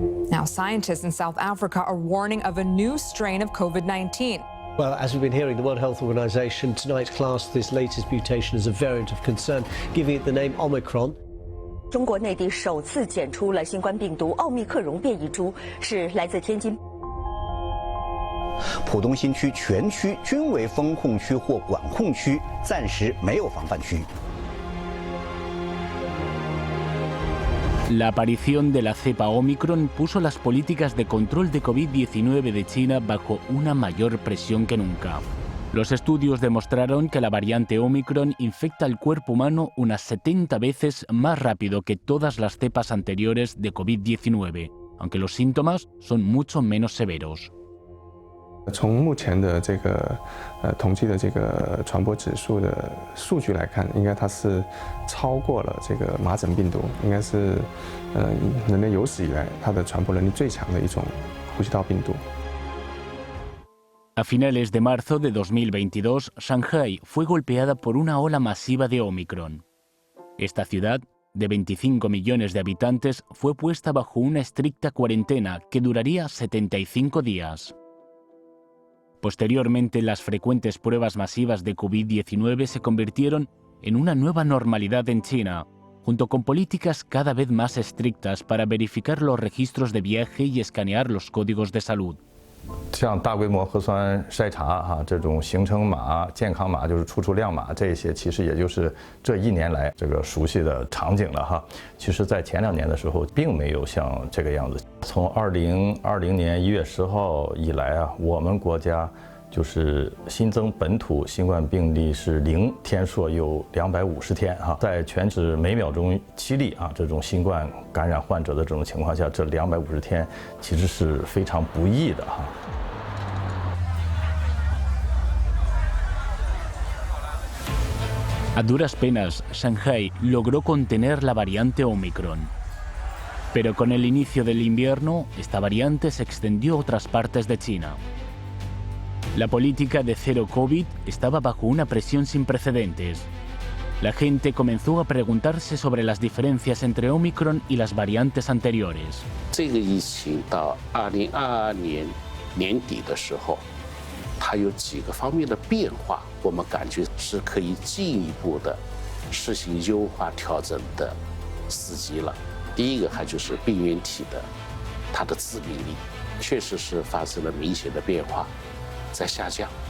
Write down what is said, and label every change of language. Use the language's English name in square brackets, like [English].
[English] Now, scientists in South Africa are warning of a new strain of COVID-19. Well, as we've been hearing, the World Health Organization tonight classed this latest mutation as a variant of concern, giving it the name Omicron. [Chinese] 中国内地首次检出了新冠病毒奥密克戎变异株，是来自天津。浦东新区全区均为封控区或管控区，暂时没有防范区。 [Spanish] La aparición de la cepa Omicron puso las políticas de control de COVID-19 de China bajo una mayor presión que nunca. Los estudios demostraron que la variante Omicron infecta al cuerpo humano unas 70 veces más rápido que todas las cepas anteriores de COVID-19, aunque los síntomas son mucho menos severos. [Chinese] 从目前的这个统计的这个传播指数的数据来看，应该它是超过了这个麻疹病毒，应该是人类有史以来它的传播能力最强的一种呼吸道病毒。 [Spanish] A finales de marzo de 2022, Shanghái fue golpeada por una ola masiva de Omicron. Esta ciudad, de 25 millones de habitantes, fue puesta bajo una estricta cuarentena que duraría 75 días. Posteriormente, las frecuentes pruebas masivas de COVID-19 se convirtieron en una nueva normalidad en China, junto con políticas cada vez más estrictas para verificar los registros de viaje y escanear los códigos de salud. [Chinese] 像大规模核酸筛查这种行程码、健康码，就是出量码，这些其实也就是这1年来这个熟悉的场景了其实，在前2年的时候，并没有像这个样子。从2020年1月10号以来我们国家就是新增本土新冠病例是0天数有250天在全指每秒钟7例这种新冠感染患者的这种情况下，这250天其实是非常不易的 [Spanish] A duras penas, Shanghái logró contener la variante Omicron. Pero con el inicio del invierno, esta variante se extendió a otras partes de China. La política de cero COVID estaba bajo una presión sin precedentes. La gente comenzó a preguntarse sobre las diferencias entre Omicron y las variantes anteriores. [Chinese] 这个疫情到2022年年底的时候，它有几个方面的变化，我们感觉是可以进一步的实行优化调整的时机了。第一个，还就是病原体的它的致命力，确实是发生了明显的变化，在下降。